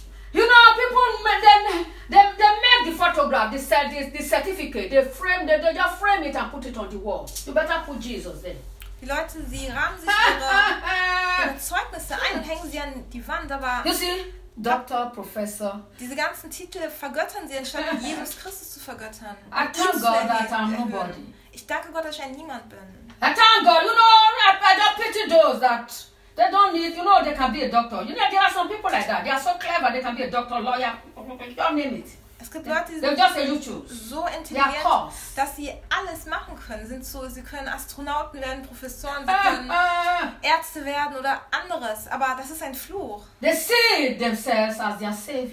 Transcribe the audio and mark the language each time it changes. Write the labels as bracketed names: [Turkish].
[English] You know, people, they make the photograph, the certificate, they frame, they just frame it and put it on the wall. You better put Jesus there. [German] Die Leute, sie rahmen sich ihre Zeugnisse ein und hängen sie an die Wand, aber... [English] You see, Doctor, Professor. [German] Diese ganzen Titel vergöttern sie, anstatt Jesus Christus zu vergöttern. [English] I thank God that I'm nobody. [German] Ich danke Gott, dass ich ein Niemand bin. [English] I thank God, you know, I don't pity those that... They don't need, you know, they can be a doctor. You know, there are some people like that. They are so clever, they can be a doctor, lawyer, you name it. [German] Es gibt Leute, die sind so intelligent, dass sie alles machen können. Sind so, sie können Astronauten werden, Professoren, sie können Ärzte werden oder anderes. Aber das ist ein Fluch. [English] They see themselves as their savior.